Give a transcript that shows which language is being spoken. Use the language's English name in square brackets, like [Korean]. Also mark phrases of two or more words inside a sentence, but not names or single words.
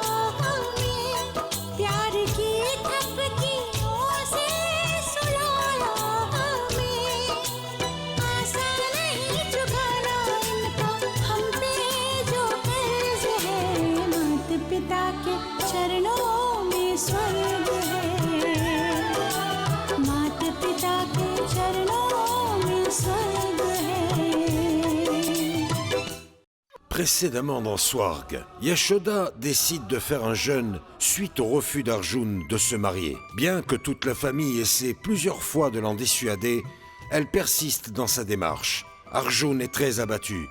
[Hindi] हमें, प्यार की थपकियों से सुलाया हमें, आसान नहीं चुकाना इनका हम पे जो कर्ज है, माता पिता के चरणों में स्वर्ग है, माता पिता के चरणों में स्वर्ग है। [French] Précédemment dans Swarg, Yashoda décide de faire un jeûne suite au refus d'Arjun de se marier. Bien que toute la famille essaie plusieurs fois de l'en dissuader, elle persiste dans sa démarche. Arjun est très abattu.